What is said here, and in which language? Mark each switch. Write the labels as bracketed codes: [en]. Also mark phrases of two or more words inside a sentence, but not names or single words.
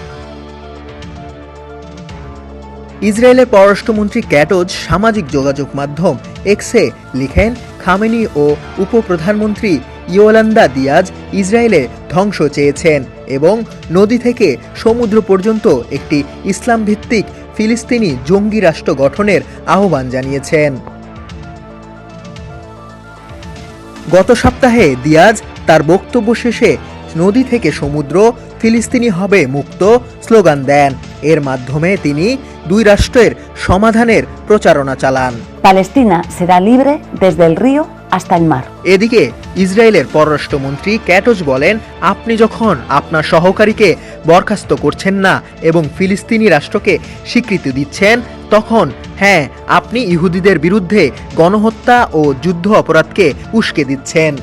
[bn] ইসরায়েলের পররাষ্ট্রমন্ত্রী ক্যাটজ সামাজিক যোগাযোগ মাধ্যম এক্সে লিখেন, খামেনি ও উপপ্রধানমন্ত্রী ইয়োলান্দা দিয়াজ ইসরায়েলে ধ্বংস চেয়েছেন এবং নদী থেকে সমুদ্র পর্যন্ত একটি ইসলাম ভিত্তিক ফিলিস্তিনি জঙ্গি রাষ্ট্র গঠনের আহ্বান জানিয়েছেন। গত সপ্তাহে দিয়াজ তার বক্তব্য শেষে নদী থেকে সমুদ্র, ফিলিস্তিনি হবে মুক্ত স্লোগান দেন। এর মাধ্যমে তিনি দুই রাষ্ট্রের সমাধানের প্রচারণা চালান। [es] Palestina será libre desde el río hasta el mar. [bn] এদিকে ইসরায়েলের পররাষ্ট্রমন্ত্রী ক্যাটজ বলেন, আপনি যখন আপনার সহকারীকে বরখাস্ত করছেন না এবং ফিলিস্তিনি রাষ্ট্রকে স্বীকৃতি দিচ্ছেন, তখন হ্যাঁ, আপনি ইহুদিদের বিরুদ্ধে গণহত্যা ও যুদ্ধ অপরাধকে উস্কে দিচ্ছেন।